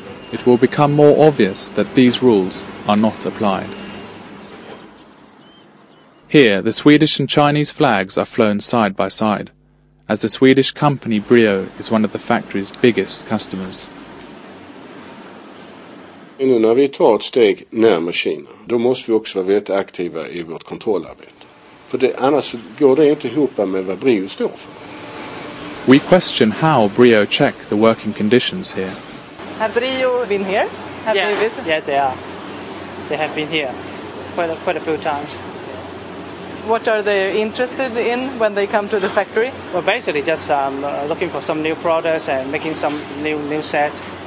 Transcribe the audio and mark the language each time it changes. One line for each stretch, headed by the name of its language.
English: It will become more obvious that these rules are not applied. Here, the Swedish and Chinese flags are flown side by side, as the Swedish company Brio is one of the factory's biggest customers.
Swedish: Nu när vi tar ett steg närmare Kina, då måste vi också vara väldigt aktiva i vårt kontrollarbete. För annars går det inte ihop med vad Brio står för.
English: We question how Brio check the working conditions here. Have Brio been here? Have they visited? Yeah, they are. They have been here quite a few times. What are they interested in when they come to the factory? Well, basically just looking for some new products and making some new set.